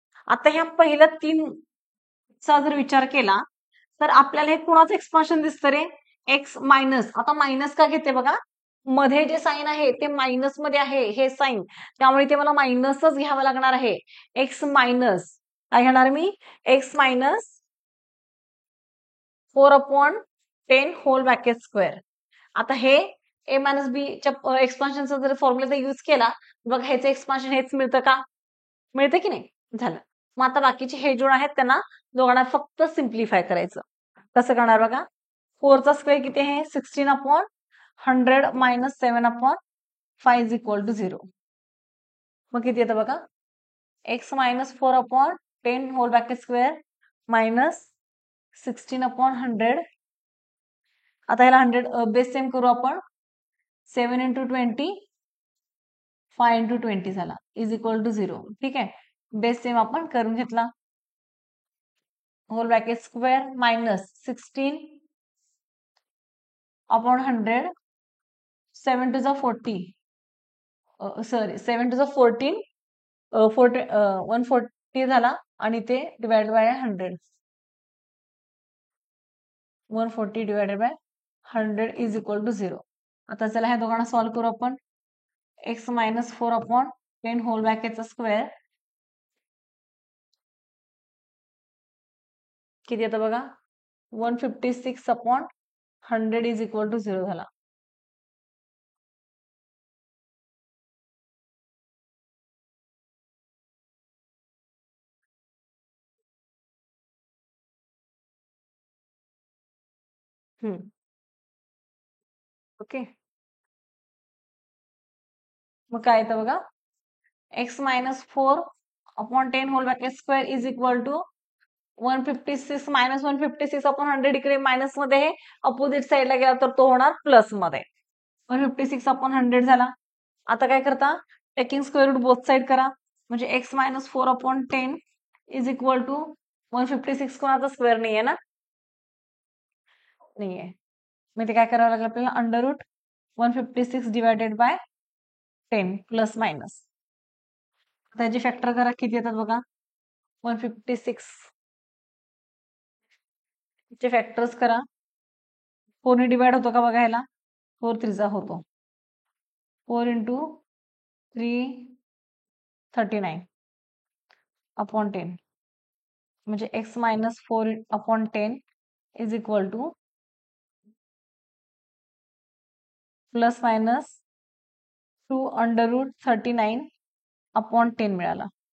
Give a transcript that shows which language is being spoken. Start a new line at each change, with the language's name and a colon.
Marathi: आता ह्या पहिल्या 3 चा जर विचार केला तर आपल्याला हे कुणाचं एक्सपान्शन दिसतं रे? X minus. आता मायनस का घेते बघा, मध्ये जे साईन आहे ते मायनस मध्ये आहे हे साईन, त्यामुळे ते मला मायनसच घ्यावं लागणार आहे. एक्स मायनस काय घेणार मी?
English: X minus 4/10 whole bracket square.
Marathi: आता हे ए मायनस बी च्या एक्सपान्शनचा जर फॉर्म्युला यूज केला, बघा ह्याचं एक्सपान्शन हेच मिळतं का? मिळतं की नाही? झालं. मग आता बाकीचे हे जोड आहेत त्यांना दोघांना फक्त सिम्प्लिफाय करायचं. कसं करणार बघा? 4 चा स्क्वेअर किती आहे?
English: 16/100 minus 7/5 is equal to 0.
Marathi: मग किती येतं बघा?
English: X minus 4/10 whole bracket square minus 16/100.
Marathi: आता याला 100 बेस सेम करू आपण. 7 इंटू 20 5 इंटू 20 झाला इज इक्वल टू 0. ठीक आहे. बेस सेम आपण करून घेतला. Hole bracket square minus 16/100 7 to 40 sorry 7 to 14 140 झाला आणि ते divide by 100.
English: 140 divided by 100 is equal to 0.
Marathi: आता चला ह्या दोघांना सॉल्व्ह करू आपण. एक्स मायनस 4/10 होल ब्रॅकेटचा स्क्वेअर किती येतं बघा?
English: 156/100 is equal to 0 झाला. Okay.
Marathi: मग काय येतं बघा? X minus 4/10 hole bracket square is equal to 156 minus 156/100 इकडे मायनस मध्ये आहे, अपोजिट साईडला गेला तर तो होणार प्लस मध्ये. 156/100 झाला. आता काय करता?
English: taking square root both side
Marathi: करा, म्हणजे x minus 4/10 is equal to 156 कोणाचा स्क्वेअर नाहीये ना? नाहीये. मग ते काय करावं लागेल आपल्याला?
English: Under root 156 divided by 10 plus minus.
Marathi: त्याची फॅक्टर करा, किती येतात बघा? 156 चे फॅक्टर्स करा. 4 ने डिवाइड होतो का बघा ह्याला? 4 3 होतो. 4 इंटू 339/10 म्हणजे x minus 4/10 is equal two plus minus 2 under route 39/10 मिळाला.